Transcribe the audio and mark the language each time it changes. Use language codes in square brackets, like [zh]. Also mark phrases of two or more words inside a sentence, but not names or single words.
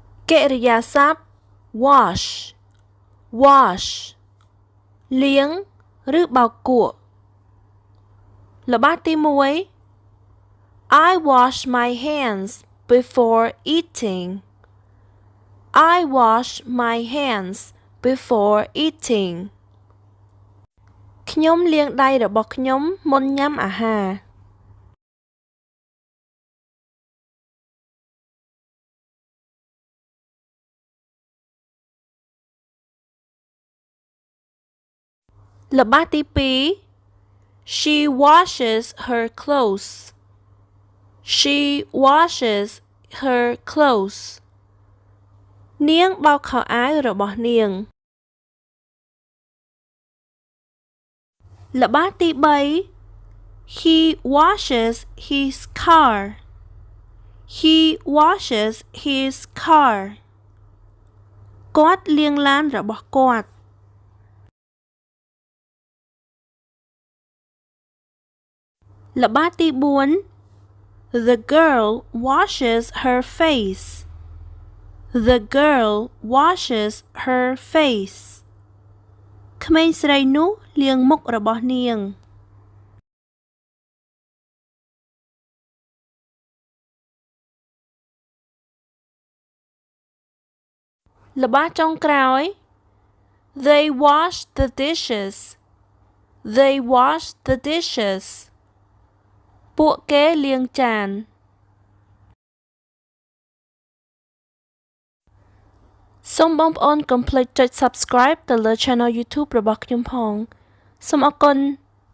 [en] កិរិយាសព្ទ wash wash [km] លាងឬបោកគក់ល្បះទី1 [en] I wash my hands before eating I wash my hands before eating [km] ខ្ញុំលាងដៃរបស់ខ្ញុំមុនញ៉ាំអាហារល្បះទី2 [en] She washes her clothes She washes her clothes [km] នាងបោកខោអាវរបស់នាង ល្បះទី3 [en] He washes his car He washes his car [km] គាត់លាងឡានរបស់គាត់ ល្បះទី4 [en] The girl washes her face The girl washes her face [km] ក្មេងស្រីនោះលាងមុខរបស់នាង ល្បះចុងក្រោយ [en] They wash the dishes They wash the dishes [km] ពួកគេលាងចានសូមបងប្អូនកុំភ្លេចចុច Subscribe ទៅលើ Channel YouTube របស់ខ្ញុំផងសូមអរគុណ